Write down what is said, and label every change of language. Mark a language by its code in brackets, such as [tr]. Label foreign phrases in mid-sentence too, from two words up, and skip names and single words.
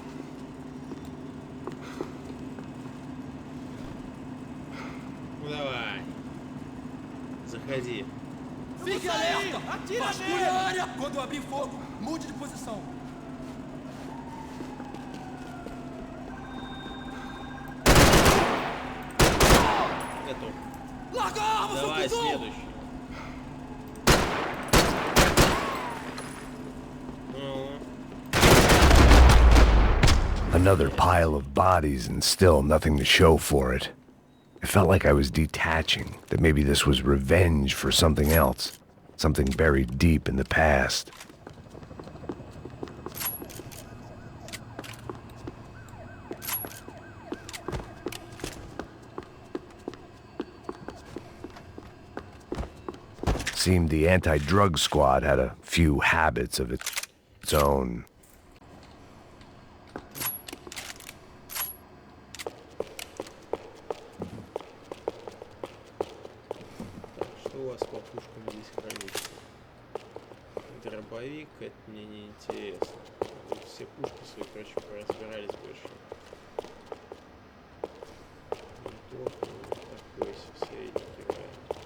[ru] Ну давай. Заходи. [pt] Fique alerta! Vasculhe a área! Quando eu abrir fogo, mude de posição. [ru] Готов. [pt] Larga a arma, seu [ru] Давай, [pt] cuzão! [ru] следующий. [en] Another pile of bodies and still nothing to show for it. It felt like I was detaching, that maybe this was revenge for something else, something buried deep in the past. Seemed the anti-drug squad had a few habits of its own. [ru] Что у вас по пушкам здесь хранится? Дробовик, это мне не интересно. Вы все пушки свои, короче, поразбирались больше. Винтовка, такой средненький вариант.